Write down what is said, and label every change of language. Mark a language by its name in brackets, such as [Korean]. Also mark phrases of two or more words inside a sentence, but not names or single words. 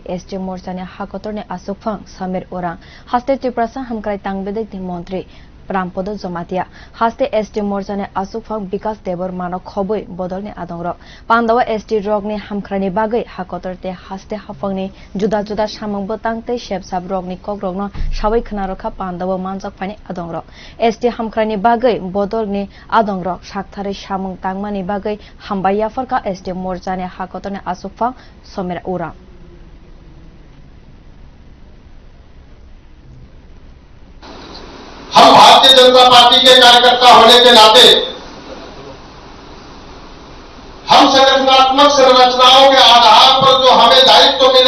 [Kok Borok] ST Morcha ni hakotor ni asukphang Samir Orang Haste Triprasa hamkrai tangbedek ni mantri Rampodo Jomatia Haste ST Morcha ni asukphang Bikas Debor mano khoboi bodol ni adongro Pandawa ST rog ni hamkrani bagai hakotor te Haste hafang ni juda juda samong butang te shepsab rog ni kogrog no sabai khnarokha Pandawa manjak phani adongro ST hamkrani bagai bodol ni adongro sakthare samong tangmani bagai hambaya farka ST Morcha ni hakotor ni asukphang Samir Orang [Hindi] हम भारतीय जनता पार्टी के कार्यकर्ता होने के नाते हम संगठनात्मक संरचनाओं के आधार पर जो हमें दायित्व मिला